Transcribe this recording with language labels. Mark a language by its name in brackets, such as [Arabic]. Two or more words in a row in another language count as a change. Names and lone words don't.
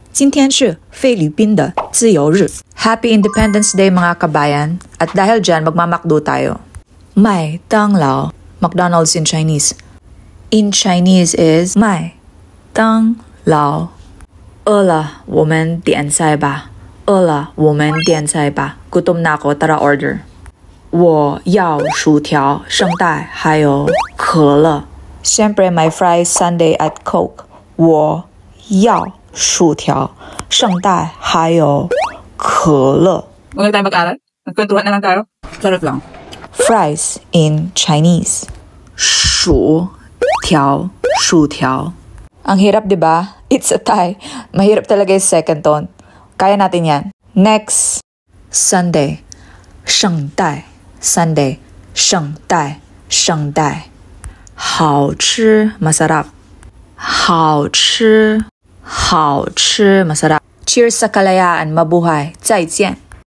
[Chinese] 今天是菲律宾的自由日. [English] Happy Independence Day [Filipino] mga kabayan. At dahil dyan, magmamakdo tayo. [English] 麦当劳 McDonald's in Chinese. In Chinese is 麦当劳. [Chinese] 饿了，我们点菜吧。饿了，我们点菜吧。 [Filipino] Gutom na ako, tara order. [Chinese] 我要薯条、圣代还有可乐。 [Filipino] Siyempre may fries, sundae at Coke. [Chinese] 我要薯条、圣代还有可乐。 [Filipino] Huwag tayo mag-aral. Nagkwentuhan na lang tayo. Sarap lang. [English] Fries in Chinese. [Chinese] 薯条, 薯条. [Filipino] Ang hirap, di ba? [English] It's a tie. [Filipino] Mahirap talaga yung second tone. Kaya natin yan. Next. Sunday. [Chinese] 圣代. Sunday. 圣代. 圣代. 好吃, [Filipino] masarap. [Chinese] 好吃, 好吃, [Filipino] masarap. Cheers sa kalayaan, mabuhay. [Chinese] 再见.